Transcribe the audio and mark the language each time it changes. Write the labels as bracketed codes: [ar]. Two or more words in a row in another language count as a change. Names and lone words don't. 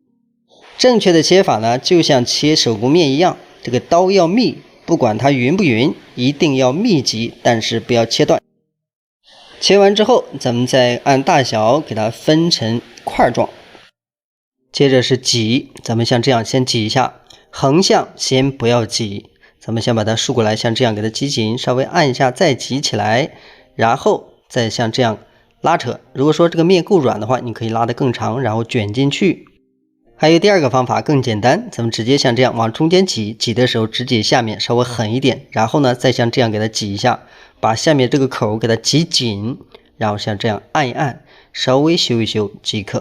[zh] 正確的切法呢，就像切手工面一樣，這個刀要密，不管它勻不勻，一定要密集，但是不要切斷。切完之後，咱們再按大小給它分成塊狀。接着是擠，咱們像這樣先擠一下，橫向先不要擠，咱們先把它豎過來，像這樣給它擠緊，稍微按一下再擠起來，然後再像這樣拉扯。如果說這個面夠軟的話，你可以拉得更長，然後捲進去。還有第二個方法更簡單，咱們直接像這樣往中間擠，擠的時候只擠下面，稍微狠一點，然後呢再像這樣給它擠一下，把下面這個口給它擠緊，然後像這樣按一按，稍微修一修即可。